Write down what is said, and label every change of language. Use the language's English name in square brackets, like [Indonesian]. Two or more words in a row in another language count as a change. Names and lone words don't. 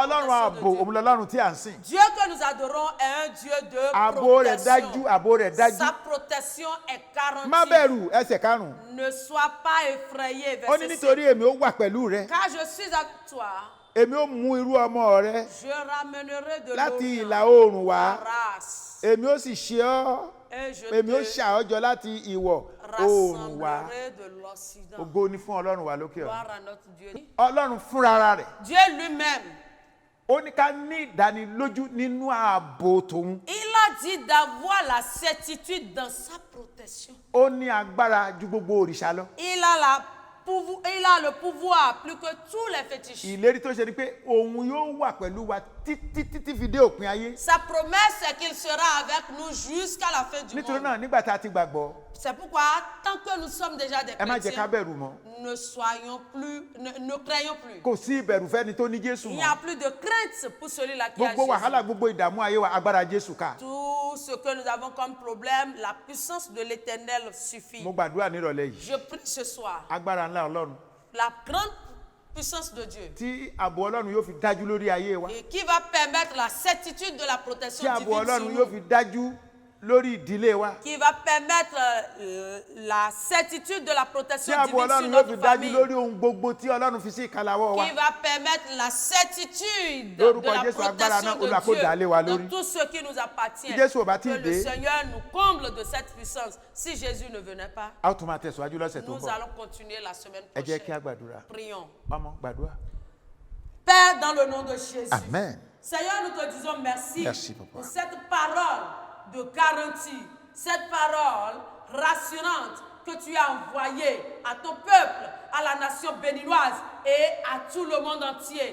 [Yoruba] Ọlọ́run [French] protection de [Yoruba] ààbò [French] Dieu. [Yoruba] òun lọ́lọ́run tí à ń sìn. [French] Dieu que nous adorons est un Dieu de [Yoruba] Ààbò rẹ̀ dájú, [French] protection. [Yoruba] ààbò rẹ̀ dájú. [French] Sa protection est [Yoruba] Má [French] garantie. [Yoruba] bẹ̀rù, ẹsẹ̀ karùn-ún. [French] Ne sois pas effrayé. [Yoruba] Ó ní [French] Verset 6. [Yoruba] nítorí èmi ó wà pẹ̀lú rẹ. [French] Car je suis avec toi. [Yoruba] Èmi ó mú irú ọmọ rẹ [French] Je ramènerai de [Yoruba] láti ìlà [French] l'Orient [Yoruba] oòrùn wá. [French] ta race. [Yoruba] Èmi ó sì ṣe ọ́. [French] Et je [Yoruba] Èmi ó [French] te [Yoruba] ṣà ọ́ jọ láti ìwọ̀ oòrùn wá. [French] rassemblerai de l'Occident. [Yoruba] Ògo ni fún Ọlọ́run wa lókè ọ̀run. [French] Gloire à notre Dieu. [Yoruba] Ọlọ́run fúnra rẹ̀. [French] Dieu lui-même, [Yoruba] Ó ní ká ní ìdánilójú nínú ààbò tòun. [French] il a dit d'avoir la certitude dans sa protection. [Yoruba] Ó ní agbára ju gbogbo òrìṣà lọ. [French] Il a le pouvoir plus que tous les fétiches. [Yoruba] Ìlérí tó ṣe ni pé òun yóò wà pẹ̀lú wa títí fi dé òpin ayé. [French] Sa promesse est qu'il sera avec nous jusqu'à la fin du [Yoruba] Nítorí [French] monde. [Yoruba] náà nígbà tá a ti gbàgbọ́, [French] C'est pourquoi, tant que nous sommes déjà des [Yoruba] ẹ má jẹ́ ká [French] chrétiens, [Yoruba] bẹ̀rù mọ́. [French] ne craignons plus. [Yoruba] Kò sí ìbẹ̀rù fẹ́ni tó ní Jésù [French] Il n'y a [Yoruba] mọ́. [French] plus de crainte pour celui-là qui a [Yoruba] Gbogbo wàhálà, [French] Jésus. [Yoruba] gbogbo ìdààmú ayé wa agbára Jésù ká. [French] Tout ce que nous avons comme problème, la puissance de l'Éternel suffit. [Yoruba] Mo gbàdúrà nírọ̀lẹ́ yìí. [French] Je prie ce soir, [Yoruba] Agbára ńlá Ọlọ́run [French] la grande puissance de Dieu, [Yoruba] tí ààbò Ọlọ́run yóò fi dájú lórí ayé wa. [French] et qui va permettre la certitude de la [Yoruba] Tí [French] protection [Yoruba] ààbò [French] divine sur [Yoruba] Ọlọ́run yóò [French] nous, [Yoruba] fi dájú lórí ìdílé wa. [French] qui va permettre la certitude de la [Yoruba] Tí [French] protection [Yoruba] ààbò [French] divine sur [Yoruba] Ọlọ́run yóò fi [French] notre [Yoruba] dájú [French] famille, [Yoruba] lórí ohun gbogbo tí Ọlọ́run fi sí ìkàlàwọ́ wa. [French] qui va permettre la certitude de [Yoruba] Lórúkọ [French] la [Yoruba] Jésù, agbára náà, [French] protection [Yoruba] Olúwa kó [French] de [Yoruba] dà lé wa [French] Dieu [Yoruba] lórí. [French] dans tout ce qui nous appartient. [Yoruba] Tí Jésù ò bá tí [French] Que [Yoruba] ì [French] le [Yoruba] dé, [French] Seigneur nous comble de cette puissance. Si Jésus ne venait pas, [Yoruba] a ó tún máa tẹ̀síwájú lọ́sẹ̀ tó ń [French] nous [Yoruba] bọ̀. [French] allons continuer la semaine [Yoruba] Ẹ jẹ́ kí a [French] prochaine. [Yoruba] gbàdúrà. [French] Prions. [Yoruba] Ọmọ gbàdúrà. [French] Père, dans le nom de Jésus. Amen. Seigneur, nous te disons merci, Merci, Papa. pour cette parole de garantie, cette parole rassurante que tu as envoyée à ton peuple, à la nation béninoise et à tout le monde entier.